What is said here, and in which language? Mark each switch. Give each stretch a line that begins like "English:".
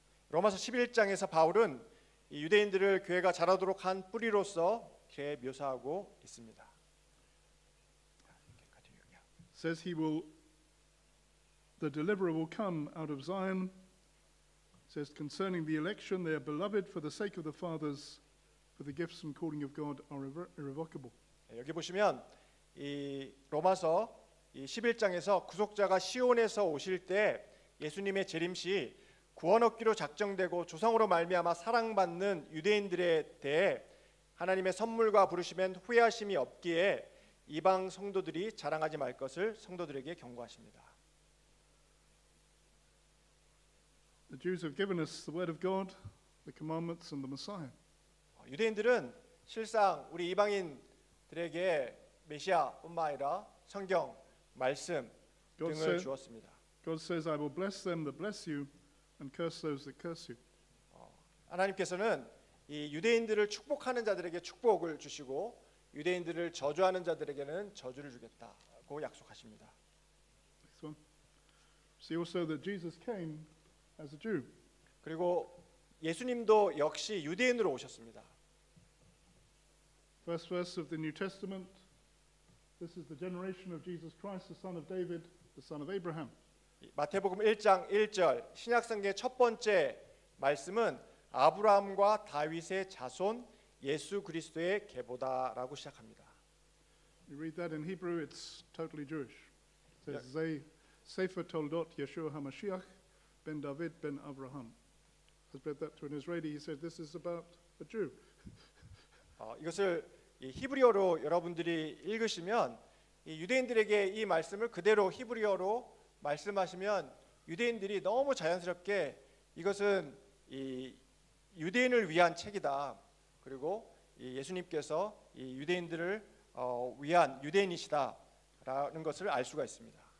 Korean: 로마서 11장에서 바울은 이 유대인들을 교회가 자라도록 한 뿌리로서 이렇게 묘사하고 있습니다.
English: Says the deliverer will come out of Zion. Says concerning the election, they are beloved for the sake of the fathers, for the gifts and calling of God are irrevocable.
Korean: 여기 보시면 이 로마서 11장에서 구속자가 시온에서 오실 때 예수님의 재림시 구원 얻기로 작정되고 조상으로 말미암아 사랑받는 유대인들에 대해 하나님의 선물과 부르시면 후회하심이 없기에 이방 성도들이 자랑하지 말 것을 성도들에게 경고하십니다.
English: The Jews have given us the word of God, the commandments and the Messiah.
Korean: 유대인들은 실상 우리 이방인들에게 메시아뿐만 아니라 성경, 말씀 등을 주었습니다.
English: God says, I will bless them that bless you and curse those that curse you.
Korean: 하나님께서는 이 유대인들을 축복하는 자들에게 축복을 주시고 유대인들을 저주하는 자들에게는 저주를 주겠다고 약속하십니다.
English: Next one. See also that Jesus came as a Jew.
Korean: 그리고 예수님도 역시 유대인으로 오셨습니다.
English: First verse of the New Testament. This is the generation of Jesus Christ, the son of David, the son of Abraham.
Korean: 마태복음 1장 1절 신약성경의 첫 번째 말씀은 아브라함과 다윗의 자손 예수 그리스도의 계보다라고 시작합니다.
English: You read that in Hebrew, it's totally Jewish. It says,
Hebrew: Sefer Toldot Yeshua HaMashiach ben David ben Abraham.
English: I read that to an Israeli. He said, this is about a Jew.
Korean: 이것을 히브리어로 여러분들이 읽으시면 이 유대인들에게 이 말씀을 그대로 히브리어로 말씀하시면 유대인들이 너무 자연스럽게 이것은 이 유대인을 위한 책이다. 그리고 이 예수님께서 이 유대인들을 위한 유대인이시다라는 것을 알 수가 있습니다.